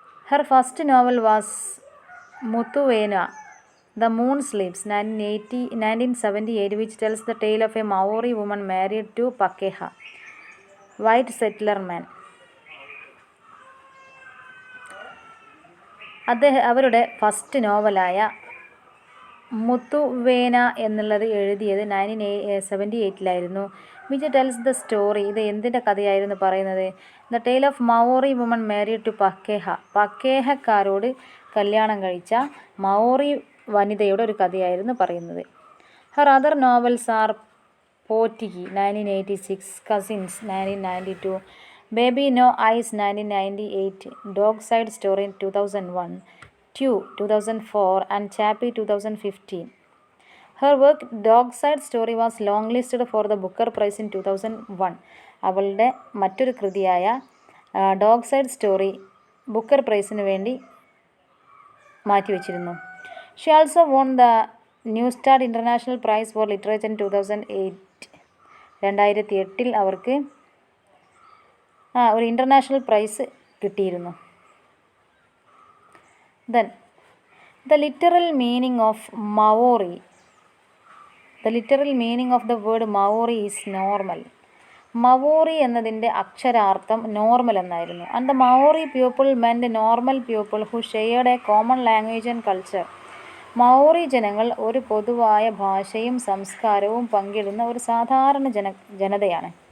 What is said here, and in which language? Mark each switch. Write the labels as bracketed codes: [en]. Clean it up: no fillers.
[en] Her first novel was Muthuvena, The Moon Sleeps 1978, which tells the tale of a Maori woman married to Pakeha, white settler man. [ml] അവരുടെ first നോവലായ മുത്തുവേന എന്നുള്ളത് എഴുതിയത് 1978 [en] Which tells the story. [ml] ഇത് എന്തിൻ്റെ കഥയായിരുന്നു പറയുന്നത്? [en] The tale of Maori woman married to Pakeha. [ml] പക്കേഹക്കാരോട് കല്യാണം കഴിച്ച മവോറി വനിതയുടെ ഒരു കഥയായിരുന്നു പറയുന്നത്. [en] Her other novels are Potiki 1986, cousins 1992, baby no eyes 1998, dog side story 2001, Tu 2004 and Chappy 2015. Her work Dog Side Story was longlisted for the Booker Prize in 2001. [ml] അവളുടെ മറ്റൊരു കൃതിയായ dog side story Booker പ്രൈസിന് വേണ്ടി മാറ്റിവെച്ചിരുന്നു. [en] She also won the Neustadt international prize for literature in 2008. [ml] 2008 അവർക്ക് ഒരു international price കിട്ടിയിരുന്നു. [en] Then the literal meaning of Maori. The literal meaning of the word Maori is normal. [ml] മവോറി എന്നതിൻ്റെ അക്ഷരാർത്ഥം normal എന്നായിരുന്നു. [en] And the Maori people meant normal people who shared a common language and culture. [ml] മവോറി ജനങ്ങൾ ഒരു പൊതുവായ ഭാഷയും സംസ്കാരവും പങ്കിടുന്ന ഒരു സാധാരണ ജനതയാണ്.